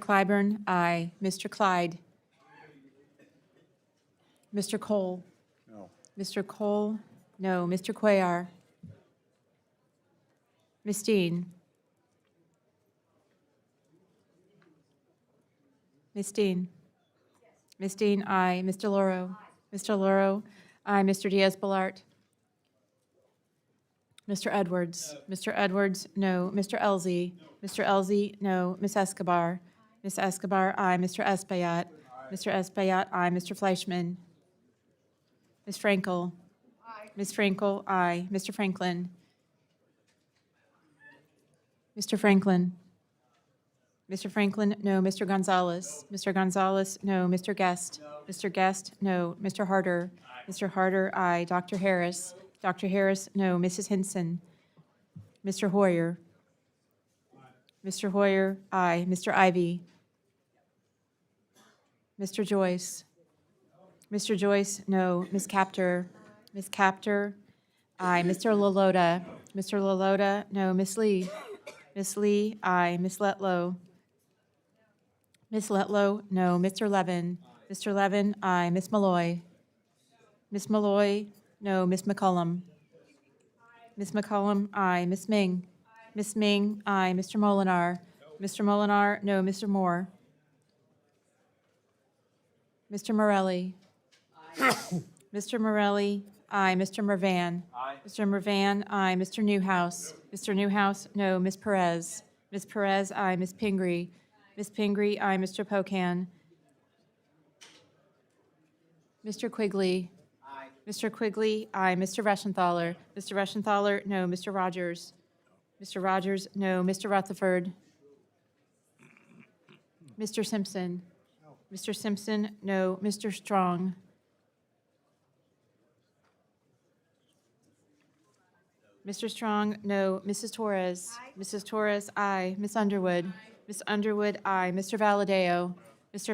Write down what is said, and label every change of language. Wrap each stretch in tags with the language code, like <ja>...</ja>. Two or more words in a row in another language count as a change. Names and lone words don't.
<en>Clyburn, aye. Mr. Clyde. Mr. Cole. No. Mr. Cole, no. Mr. Cuellar. Ms. Dean. Ms. Dean. Ms. Dean, aye. Mr. Loro. Mr. Loro, aye. Mr. Diaz-Balart. Mr. Edwards. Mr. Edwards, no. Mr. Elzey. Mr. Elzey, no. Ms. Escobar. Ms. Escobar, aye. Mr. Espaillat. Mr. Espaillat, aye. Mr. Fleischman. Ms. Frankel. Ms. Frankel, aye. Mr. Franklin. Mr. Franklin. Mr. Franklin, no. Mr. Gonzalez. Mr. Gonzalez, no. Mr. Guest. Mr. Guest, no. Mr. Harder. Mr. Harder, aye. Dr. Harris. Dr. Harris, no. Mrs. Hinson. Mr. Hoyer. Mr. Hoyer, aye. Mr. Ivy. Mr. Joyce. Mr. Joyce, no. Ms. Kaptur. Ms. Kaptur, aye. Mr. Lalota. Mr. Lalota, no. Ms. Lee. Ms. Lee, aye. Ms. Letlow. Ms. Letlow, no. Mr. Levin. Mr. Levin, aye. Ms. Malloy. Ms. Malloy, no. Ms. McCollum. Ms. McCollum, aye. Ms. Ming. Ms. Ming, aye. Mr. Molinar. Mr. Molinar, no. Mr. Moore. Mr. Morelle. Mr. Morelle, aye. Mr. Mervan. Mr. Mervan, aye. Mr. Newhouse. Mr. Newhouse, no. Ms. Perez. Ms. Perez, aye. Ms. Pingree. Ms. Pingree, aye. Mr. Pocan. Mr. Quigley. Mr. Quigley, aye. Mr. Reschenthaler. Mr. Reschenthaler, no. Mr. Rogers. Mr. Rogers, no. Mr. Rutherford. Mr. Simpson. Mr. Simpson, no. Mr. Strong. Mr. Strong, no. Mrs. Torres. Mrs. Torres, aye. Ms. Underwood. Ms. Underwood, aye. Mr. Valadeo. Mr.</en>